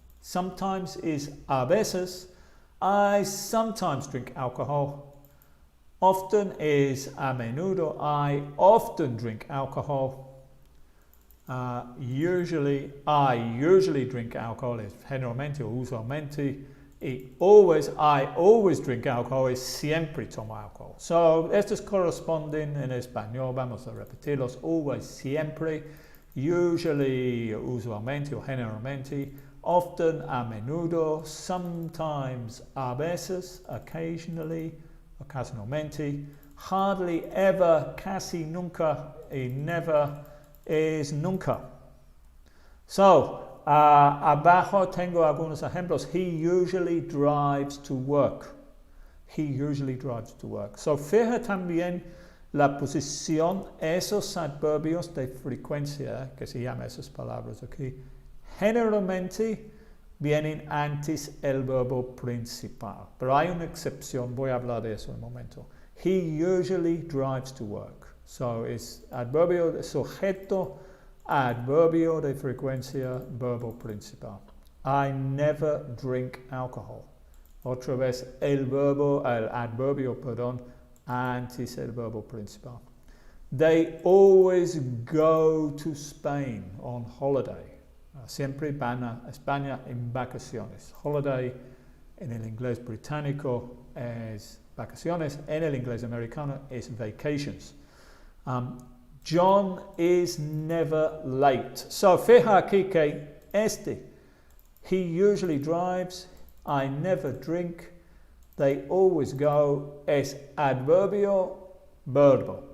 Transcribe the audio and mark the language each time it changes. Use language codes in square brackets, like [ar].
[en] Sometimes is [es] a veces. [en] I sometimes drink alcohol. Often is [es] a menudo. [en] I often drink alcohol. Usually, I usually drink alcohol. [es] Es generalmente o usualmente. [en] Y always, I always drink alcohol. [es] Es siempre tomo alcohol. So, estos corresponden en español. Vamos a repetirlos. Always, siempre. Usually, usualmente o generalmente. Often, a menudo. Sometimes, a veces. Occasionally, ocasionalmente. [en] Hardly ever, [es] casi nunca. Y never es nunca. So, abajo tengo algunos ejemplos. [en] He usually drives to work. He usually drives to work. [es] So, fija también la posición, esos adverbios de frecuencia, que se llaman esas palabras aquí, generalmente vienen antes el verbo principal. Pero hay una excepción, voy a hablar de eso en un momento. [en] He usually drives to work. [es] So, es adverbio de sujeto, adverbio de frecuencia, verbo principal. [en] I never drink alcohol. [es] Otra vez el adverbio, perdón, antes el verbo principal. [en] They always go to Spain on holiday. [es] Siempre van a España en vacaciones. Holiday en el inglés británico es vacaciones, en el inglés americano es vacations. [en] John is never late. [es] So, fija aquí que este, [en] he usually drives, I never drink, they always go, [es] es adverbio, verbo.